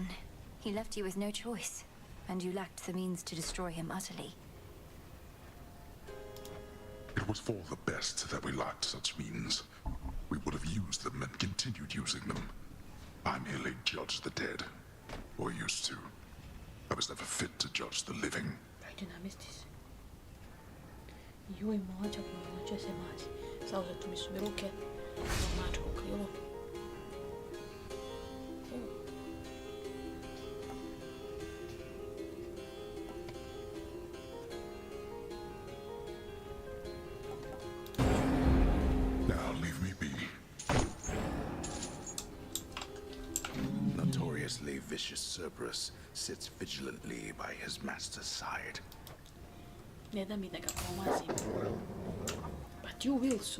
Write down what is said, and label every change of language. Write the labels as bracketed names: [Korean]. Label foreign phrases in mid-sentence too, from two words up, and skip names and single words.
[English] He left you with no choice, and you lacked the means to destroy him utterly. It was for the best that we lacked such means. We would have used them and continued using them. I merely judged the dead. Or used to. I was never fit to judge the living. [Bosnian] Joj, mlađa se mazi. Zauzete mi su mi ruke, mačko krilo. [English] Now leave me be. Notoriously vicious Cerberus sits vigilantly by his master's side. [Bosnian] Ne da mi da ga pomazim. [English] But you will soon.